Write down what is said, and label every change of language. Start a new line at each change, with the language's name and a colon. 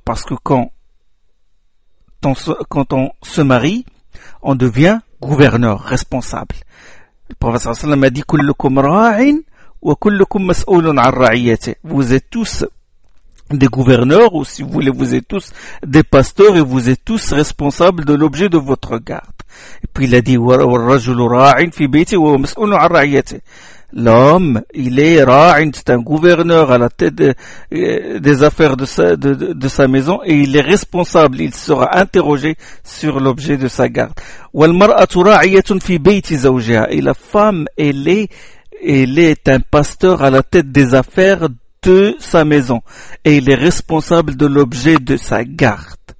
French: Parce que quand on se marie, on devient gouverneur, responsable. Le prophète sallam a dit «
Arabic: Kullukum ra'in wa kullukum mas'oulun ar-ra'iyyati ».
French: Vous êtes tous des gouverneurs, ou si vous voulez, vous êtes tous des pasteurs, et vous êtes tous responsables de l'objet de votre garde. Et puis il a dit,
Arabic: وَالرَّجُلُ رَاعٍ فِي بَيْتِهِ وَمَسْئُولٌ عَنْ رَعِيَتِهِ.
French: L'homme, il est ra'in, c'est un gouverneur à la tête des affaires de sa maison, et il est responsable, il sera interrogé sur l'objet de sa garde.
Arabic: وَالْمَرْأَةُ رَاعِيَةٌ فِي بَيْتِ زَوْجِهَا.
French: Et la femme, elle est un pasteur à la tête des affaires de sa maison, et il est responsable de l'objet de sa garde.